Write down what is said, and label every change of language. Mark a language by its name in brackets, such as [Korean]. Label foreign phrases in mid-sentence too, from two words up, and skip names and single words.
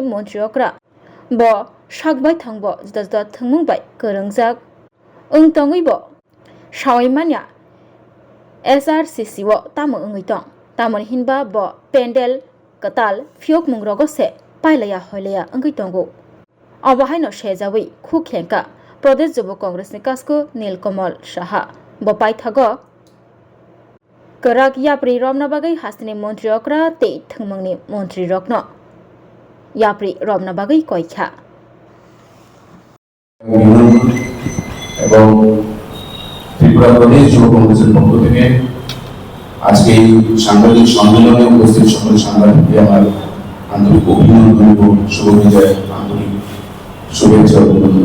[Kok Borok] मन्त्रियकरा ब सागबाय थांब जुदा जुदा थंमंबाय करंजाक तंगै ब सावैमानिया SRCC वो तामो अंगै तंग तामोन हिनबा ब पेंडेल कताल फियक मुंग्रगसे पाइलाया हयलाया अंगै तंगो अबहायनो शेजावै खुखेंका प्रदेश युव कांग्रेस नि कासको नीलकमल साहा ब पाइथागो कराक याप्रि रमना बागै हास्तिनि मन्त्रि अक्रा ते थंमंगनि मन्त्रि रकनो याप्रि रमना बागै कयखा [Bangla] এবং ত্রিপুরা প্রদেশ যুব কংগ্রেসের পক্ষ থেকে আজকে এই সাংবাদিক সম্মেলনে উপস্থিত সকল সাংবাদিককে আমার আন্তরিক অভিনন্দন এবং শুভ বিজয় আন্তরিক শুভেচ্ছা অভিনন্দন।